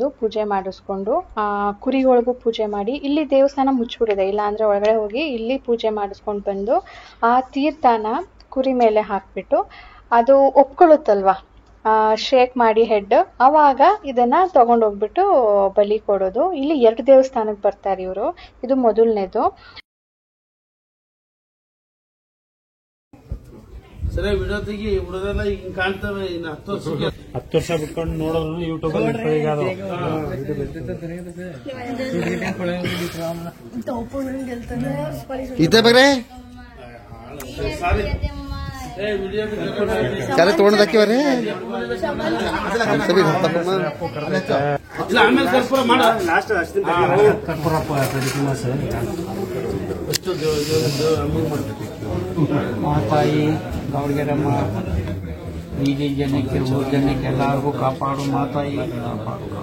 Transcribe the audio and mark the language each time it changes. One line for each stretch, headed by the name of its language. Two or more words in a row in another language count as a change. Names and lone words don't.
Kannada: ಪೂಜೆ ಮಾಡಿಸ್ಕೊಂಡು ಕುರಿಗಳಿಗೂ ಪೂಜೆ ಮಾಡಿ, ಇಲ್ಲಿ ದೇವಸ್ಥಾನ ಮುಚ್ಚಿಬಿಟ್ಟಿದೆ, ಇಲ್ಲಾಂದರೆ ಒಳಗಡೆ ಹೋಗಿ ಇಲ್ಲಿ ಪೂಜೆ ಮಾಡಿಸ್ಕೊಂಡು ಬಂದು ಆ ತೀರ್ಥನ ಕುರಿ ಮೇಲೆ ಹಾಕಿಬಿಟ್ಟು ಅದು ಒಪ್ಕೊಳ್ಳುತ್ತಲ್ವಾ, ಶೇಕ್ ಮಾಡಿ ಹೆಡ್, ಅವಾಗ ಇದನ್ನ ತಗೊಂಡೋಗ್ಬಿಟ್ಟು ಬಲಿ ಕೊಡೋದು. ಇಲ್ಲಿ 2 ದೇವಸ್ಥಾನಕ್ಕೆ ಬರ್ತಾರೆ ಇವರು. ಇದು ಮೊದಲನೇದು. ಸರಿ, ವಿಡಿಯೋ ತೆಗಿ, ಹುಡುಗರೆಲ್ಲ ಈಗ ಕಾಣ್ತವೆ. ಇನ್ನು 10 ವರ್ಷ ಬಿಟ್ಕೊಂಡು ನೋಡೋರು ಯೂಟ್ಯೂಬ್
Marathi: इथे बघ रे त्याला तोंड दाखव रे
Kannada: ಆಮೇಲೆ ಕರ್ಪೂರ ಮಾಡ ಮಾತಾಯಿ ಗೌಡ್ಗೆರಮ್ಮ ಬೀದಿ ಜನಕ್ಕೆ ಊರು ಜನಕ್ಕೆ ಎಲ್ಲರಿಗೂ ಕಾಪಾಡು ಮಾತಾಯಿ, ಕಾಪಾಡು.